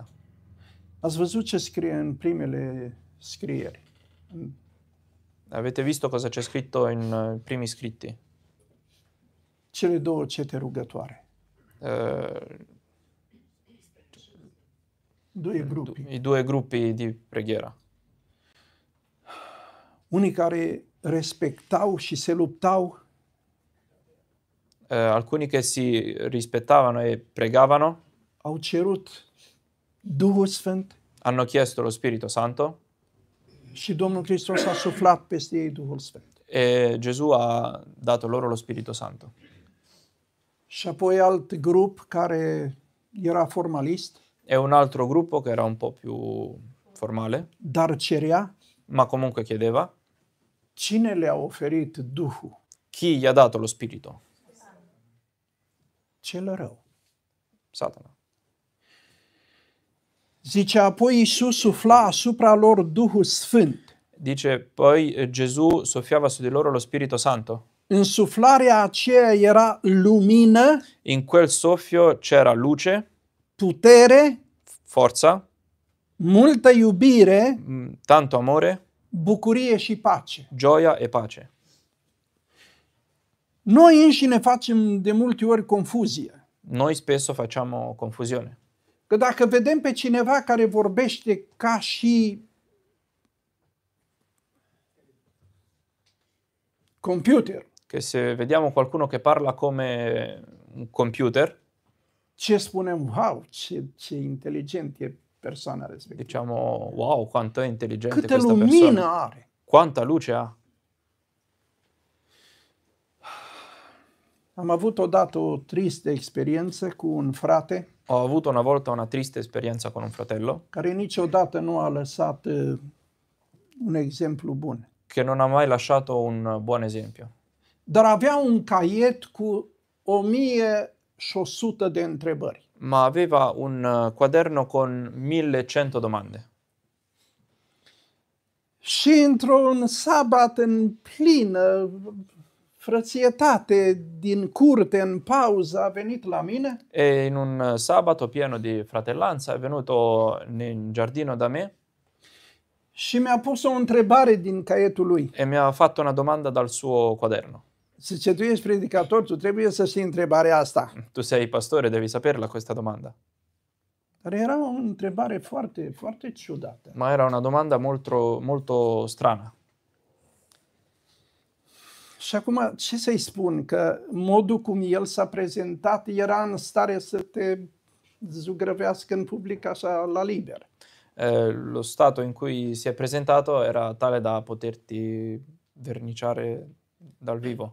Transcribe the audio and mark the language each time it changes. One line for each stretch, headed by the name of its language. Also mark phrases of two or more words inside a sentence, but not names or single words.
Romanian: Ați văzut ce scrie în primele scrieri?
Italian: Avete visto cosa c'è scritto in primi scritti?
Romanian: Cele două cete rugătoare.
Italian: Due gruppi. I due gruppi di preghiera.
Romanian: Unii care respectau și se luptau,
Italian: alcuni che si rispettavano e pregavano,
Romanian: au cerut Duhul Sfânt
Italian: hanno chiesto lo Spirito Santo
Romanian: și Domnul Hristos a suflat peste ei Duhul Sfânt.
Italian: e Gesù ha dato loro lo Spirito Santo.
Romanian: Și apoi alt grup care era formalist,
Italian: E un altro gruppo che era un po' più formale,
Romanian: dar cerea.
Italian: ma comunque chiedeva.
Romanian: Cine le-a oferit Duhul?
Italian: Chi gli ha dato lo Spirito?
Romanian: Cel rău.
Italian: Satana.
Romanian: Zice, apoi Iisus sufla asupra lor Duhul Sfânt.
Italian: Dice, poi Gesù soffiava su di loro lo Spirito Santo.
Romanian: Însuflarea aceea era lumină,
Italian: In quel soffio c'era luce,
Romanian: putere,
Italian: forza,
Romanian: multă iubire,
Italian: tanto amore,
Romanian: bucurie și pace.
Italian: gioia e pace.
Romanian: Noi înșine facem de multe ori confuzie.
Italian: Noi spesso facciamo confusione.
Romanian: Că dacă vedem pe cineva care vorbește ca și computer,
Italian: Che se vediamo qualcuno che parla come un computer,
Romanian: ce spunem? Wow, ce inteligent e persoana respectivă.
Italian: diciamo wow, quanto è intelligente
Romanian: Câtă
Italian: questa
Romanian: lumină
Italian: persona,
Romanian: are.
Italian: quanta luce ha.
Romanian: Am avut odată o tristă experiență cu un frate
Italian: Ho avuto una volta una triste esperienza con un fratello
Romanian: care niciodată nu a lăsat un exemplu bun.
Italian: che non ha mai lasciato un buon esempio.
Romanian: Dar avea un caiet cu 1100 de întrebări.
Italian: Ma aveva un quaderno con 1100 domande.
Romanian: Și într-un sabat în plină frățietate din curte, în pauză, a venit la mine
Italian: E in un sabato pieno di fratellanza è venuto in giardino da me
Romanian: și mi-a pus o întrebare din caietul lui.
Italian: e mi ha fatto una domanda dal suo quaderno.
Romanian: Zice, tu ești predicator, tu trebuie să știi întrebarea asta.
Italian: Tu sei pastore, devi saperla questa domanda.
Romanian: Dar era o întrebare foarte, foarte ciudată.
Italian: Ma era una domanda molto, molto strana.
Romanian: Și acum, ce să-i spun? Că modul cum el s-a prezentat era în stare să te zugrăvească în public așa la liber.
Italian: Lo stato in cui si è presentato era tale da poterti verniciare dal vivo.